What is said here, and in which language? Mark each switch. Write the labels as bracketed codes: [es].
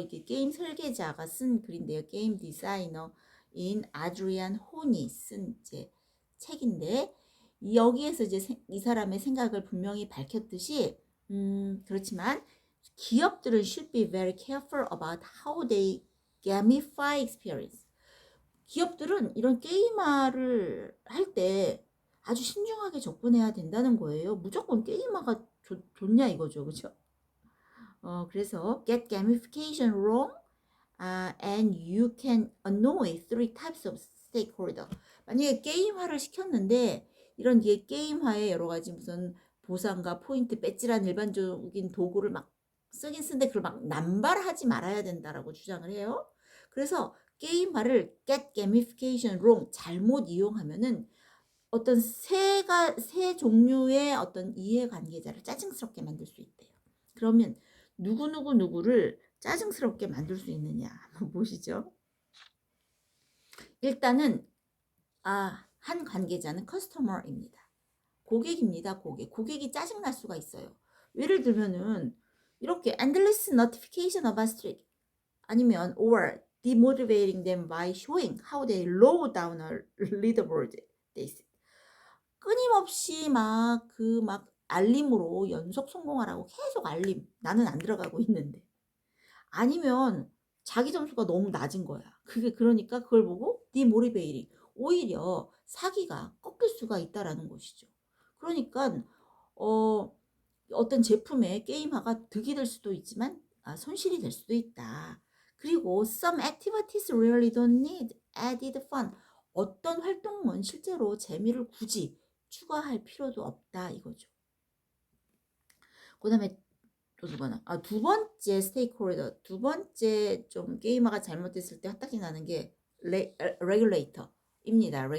[ko] 이게 게임 설계자가 쓴 글인데요. 게임 디자이너인 아드리안 혼이 쓴 이제 책인데 여기에서 이제 이 사람의 생각을 분명히 밝혔듯이 그렇지만 기업들은 [en] should be very careful about how they gamify experience. [ko] 기업들은 이런 게임화를 할 때 아주 신중하게 접근해야 된다는 거예요. 무조건 게임화가 좋냐 이거죠. 그죠? 그래서 [en] get gamification wrong and you can annoy three types of stakeholder. [ko] 만약에 게임화를 시켰는데 이런 게임화에 여러 가지 무슨 보상과 포인트, 배지란 일반적인 도구를 막 쓰긴 쓰는데 그걸 막 남발하지 말아야 된다라고 주장을 해요. 그래서 게임화를 [en] get gamification wrong [ko] 잘못 이용하면은 어떤 세 종류의 어떤 이해관계자를 짜증스럽게 만들 수 있대요. 그러면 누구를 짜증스럽게 만들 수 있느냐 한번 보시죠. 일단은 한 관계자는 커스터머입니다. 고객입니다. 고객이 짜증날 수가 있어요. 예를 들면은 이렇게 [en] endless notification about streak [ko] 아니면 [en] or demotivating them by showing how they low down a leaderboard. [ko] 끊임없이 막 알림으로 연속 성공하라고 계속 알림. 나는 안 들어가고 있는데. 아니면 자기 점수가 너무 낮은 거야. 그러니까 그걸 보고 디모티베이팅. 오히려 사기가 꺾일 수가 있다라는 것이죠. 그러니까 어떤 제품의 게임화가 득이 될 수도 있지만 손실이 될 수도 있다. 그리고 [en] some activities really don't need added fun. [ko] 어떤 활동은 실제로 재미를 굳이 추가할 필요도 없다 이거죠. 그 다음에 또 누구나 두 번째 스테이크홀더, 두 번째 좀 게임화가 잘못됐을 때 화딱지 나는 게 레귤레이터입니다.